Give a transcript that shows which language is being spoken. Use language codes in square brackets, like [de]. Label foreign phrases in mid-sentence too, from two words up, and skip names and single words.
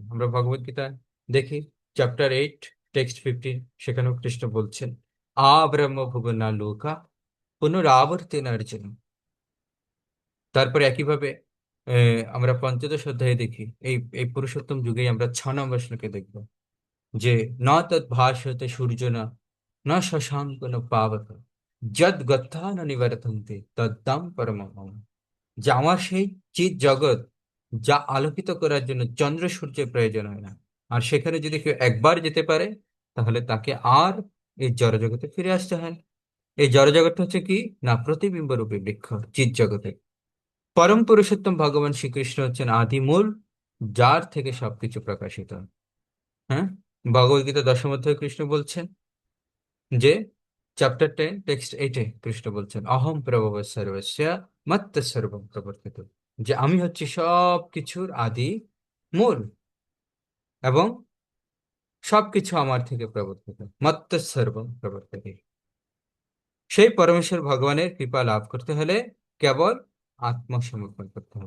[bn] আমরা ভগবত গীতা দেখি, চ্যাপ্টার 8, টেক্সট 15, সেখানেও কৃষ্ণ বলছেন [sa] আ ব্রহ্ম ভুবনা লোকা পুনরাবর্তেন অর্জুন। [bn] তারপরে একইভাবে আমরা পঞ্চদশ অধ্যায়ে দেখি, এই এই পুরুষোত্তম যুগেই আমরা 6 নম্বর শ্লোকে দেখব যে [sa] ন তৎ ভাসতে সূর্য না ন শশাঙ্ক ন পাবক যদ গত্থা ন নিবর্তন্তে তদ্দাম পরমম মম। [bn] যে আমার সেই চিৎ জগৎ যা আলোকিত করার জন্য চন্দ্র সূর্যের প্রয়োজন হয় না, আর সেখানে যদি কেউ একবার যেতে পারে তাহলে তাকে আর এই জড়জগতে ফিরে আসতে হয় না। এই জড়জগৎ হচ্ছে কি না প্রতিবিম্ব রূপী বৃক্ষ চিৎ জগতে। পরম পুরুষোত্তম ভগবান শ্রীকৃষ্ণ হচ্ছেন আদি মূল, যার থেকে সবকিছু প্রকাশিত। হ্যাঁ, ভগবদ্গীতা 10ম অধ্যায়ে কৃষ্ণ বলছেন যে চ্যাপ্টার 10, টেক্সট 8-এ কৃষ্ণ বলছেন [sa] অহম প্রভব সর্বস্য মত্ত সর্বম প্রবর্তিত। [bn] যে আমি হচ্ছি সব কিছুর আদি মূল এবং সবকিছু আমার থেকে প্রবর্তিত, [sa] মত্ত সর্বম প্রবর্তিত। [bn] সেই পরমেশ্বর ভগবানের কৃপা লাভ করতে হলে কেবল আত্মসমর্পণ করতে হবে।